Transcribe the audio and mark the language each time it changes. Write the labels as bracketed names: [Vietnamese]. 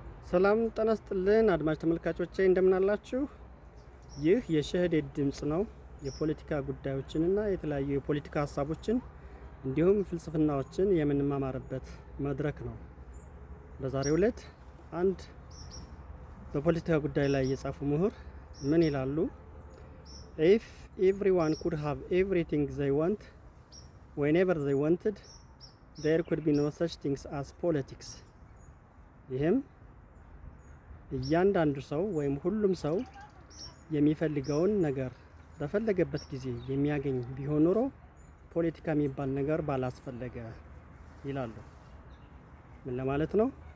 [Amharic] ሰላም ጤና ይስጥልን አድማጭ ተመልካቾቼ እንደምን አላችሁ? ይህ የሸህዴት ድምጽ ነው። የፖለቲካ ጉዳዮችንና የተለያዩ የፖለቲካ ሀሳቦችን እንዲሁም ፍልስፍናዎችን የምንማማርበት መድረክ ነው። በዛሬው ዕለት አንድ በፖለቲካ ጉዳይ ላይ የጻፉ ምሁር ምን ይላሉ? [English] If everyone could have everything they want whenever they wanted there could be no such things as politics. [Amharic] ይህም እያንዳንዱ ሰው ወይም ሁሉም ሰው የሚፈልገውን ነገር በፈለገበት ጊዜ የሚያገኝ ቢሆን ኖሮ ፖለቲካ የሚባል ነገር ባላስፈለገ ይላሉ። ምን ለማለት ነው?